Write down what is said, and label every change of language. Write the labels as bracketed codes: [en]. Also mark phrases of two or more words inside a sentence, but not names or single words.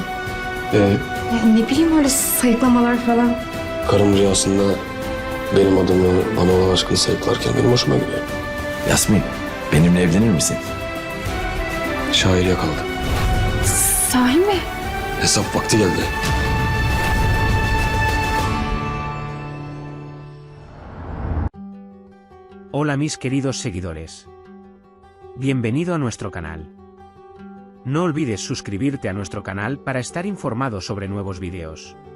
[tr] Ne bileyim öyle sayıklamalar falan. Karım rüyasında benim adımı, bana olan aşkını sayıklarken benim hoşuma gidiyor. Yasmin, benimle evlenir misin? Şair yakaladı. Sahi mi? Hesap vakti geldi. [es] Hola mis queridos seguidores. Bienvenido a nuestro canal. No olvides suscribirte a nuestro canal para estar informado sobre nuevos videos.